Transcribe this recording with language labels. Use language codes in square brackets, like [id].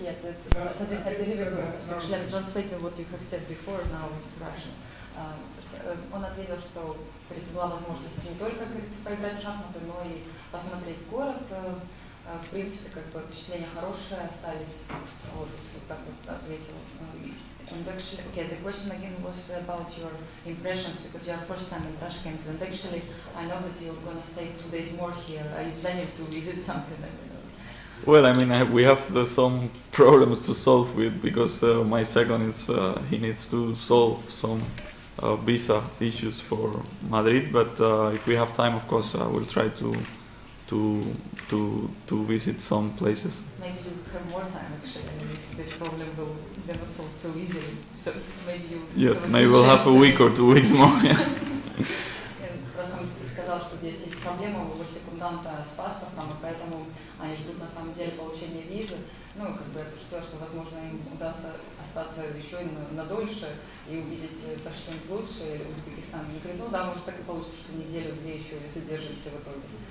[ru] Я, соответственно, [en] I'm translating what you have said before now to Russian. [ru] Он ответил, что была возможность не только поиграть в шахматы, но и посмотреть город. В принципе, как бы впечатления хорошие остались. Вот, вот так вот ответил. [en] And actually, okay, the question again was about your impressions because you are first time in Tashkent. And actually, I know that you're going to stay 2 days more here. Are you planning to visit something like that? well, I mean, we have some problems to solve with because my second is he needs to solve some visa issues for Madrid. But if we have time, of course, I will try to visit some places. Maybe you have more time actually. I mean, if the problem will be not solved so easily. So maybe you. Yes, maybe we'll have a week or 2 weeks more. [ru] Просто он сказал, что здесь есть проблема у его секунданта с паспортом, и поэтому они ждут на самом деле получения визы. Ну, как бы я пошутила, что, возможно, им удастся остаться еще на дольше и увидеть Ташкент лучше, Узбекистан. Я говорю, ну да, может так и получится, что неделю-две еще задержимся в итоге.